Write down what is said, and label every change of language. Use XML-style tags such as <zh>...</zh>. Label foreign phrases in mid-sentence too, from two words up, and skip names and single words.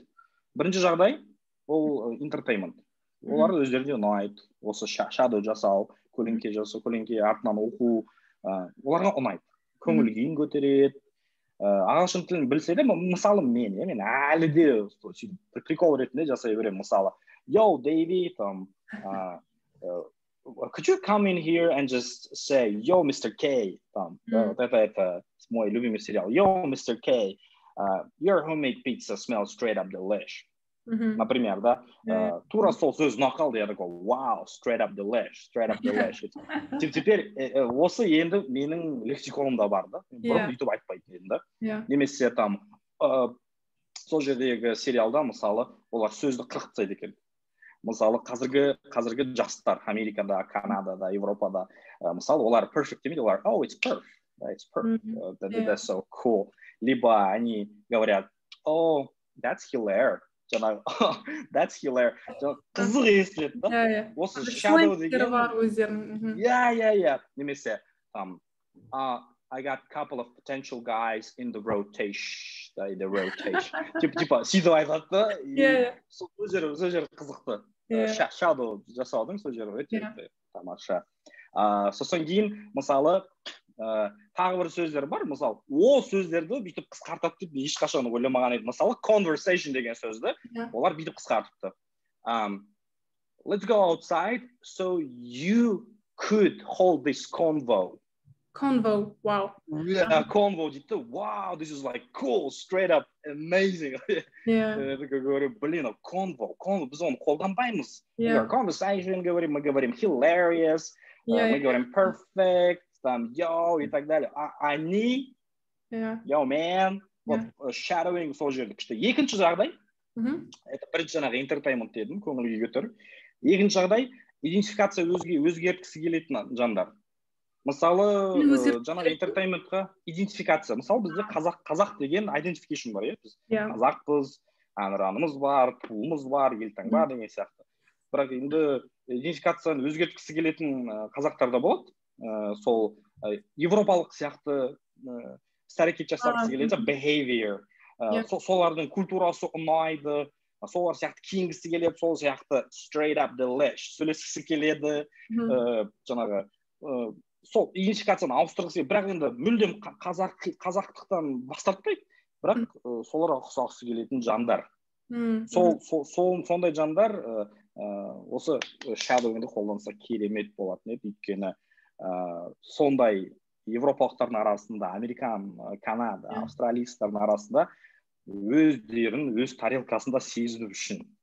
<kk>Бірінші жағдай ол entertainment. Олар өздеріне ұнайды. Осы shadow жасау, көлеңке жасау, көлеңке артынан оқу, оларға ұнайды. Көңіл күйін көтереді. Ағылшын тілін білсе де, мысалы мен әлі де прикол ретінде жасай беремін. Мысалы,</kk> <en>yo, David, could you come in here and just say, yo, Mr.</en> <ru>K, это мой любимый сериал,</ru> <en>yo, Mr. K, your homemade pizza smells straight up delish.</en> <kk>Например, да, тура сол сөз ұнақалды,</kk> <ru>я такой,</ru> <en>wow, straight up delish.</en> <kk>Теперь осы енді менің лексиконымда бар да, бұрын бүйтіп айтпайтын едім да. Немесе там, сол жердегі сериалда, мысалы, олар сөзді қырықтайды екен. Мысалы, қазіргі жастар, Америкада, Канадада, Европада, мысалы, олар perfect демейді, олар,</kk> <en>oh, it's perfect, that's so cool.</en> <ru>Либо они говорят,</ru> <en>oh, that's hilarious. Жаңағы, that's hilarious.</en> <kk>Қызық естіледі да. Осы shadow деген. Немесе,</kk> <en>I got a couple of potential guys in the rotation.</en> <kk>Типа, сөйтіп айтады да. Сол жер қызықты. Shadow жасаудың сол жер өте тамаша. Сосын кейін, мысалы, тағы бір сөздер бар, мысалы, ол сөздерді бүйтіп қысқартады деп ешқашан ойламаған едім. Мысалы, conversation деген сөзді, олар бүйтіп қысқартыпты.</kk> <en>Let's go outside so you could hold this convo. Convo, wow. Yeah, convo дейді. Wow, this is like cool, straight up, amazing.</en> <kk>Блин, convo, біз оны қолданбаймыз.</kk> <ru>Conversation говорим, мы говорим hilarious, мы говорим perfect. Там, yo, и так далее. Они,</ru> <en>yo, man,</en> <ru>вот, shadowing</ru> <kk>сол жерді күшті. Екінші жағдай, это бірінші жаңағы entertainment дедім, көңіл күй көтеру. Екінші жағдай, идентификация өзгерткісі келетін жандар. Мысалы, жаңағы entertainmentқа идентификация. Мысалы, бізде қазақ деген identification бар, біз қазақпыз, әнұранымыз бар, туымыз бар, елтаңба деген сияқты. Бірақ енді идентификацияны өзгерткісі келетін қазақтарда болады. Сол европалық сияқты іс-әрекет жасағысы келеді, behavior, солардың культурасы ұнайды, солар сияқты киінгісі келеді, сол сияқты</kk> <en>straight up delish,</en> <kk>сөйлескісі келеді, жаңағы сол идентификацияны ауыстырғысы келеді, бірақ енді мүлдем қазақтықтан бас тартпайды, бірақ соларға ұқсағысы келетін жандар. Сондай жандар осы shadowingді қолданса керемет болатын еді, өйткені сондай европалықтардың арасында, Американ, Канада, австралиялықтардың арасында өздерін өз тарелкасында сезіну үшін.</kk>